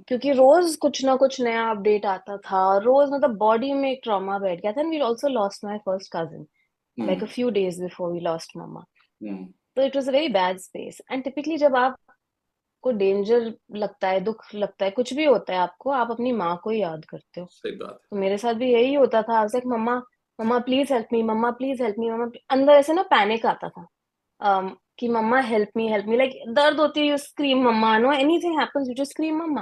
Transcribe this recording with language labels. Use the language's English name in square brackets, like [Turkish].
[Hindi] क्योंकि रोज कुछ ना कुछ नया अपडेट आता था, रोज मतलब बॉडी में एक ट्रॉमा बैठ गया था। [English] And we also lost my first cousin like a Hmm. few days before we lost mama. Hmm. So it was a very bad space. And typically [Hindi] जब आपको डेंजर लगता है, दुख लगता है, कुछ भी होता है आपको, आप अपनी माँ को ही याद करते हो। सही बात तो मेरे साथ भी यही होता था। आज तक मम्मा, मम्मा [English] please help me, [Hindi] mamma please help मी, मम्मा। अंदर ऐसे ना पैनिक आता था, कि [English] mama help me, like [Hindi] दर्द होती है, [English] You scream mama, no anything happens you just scream mama.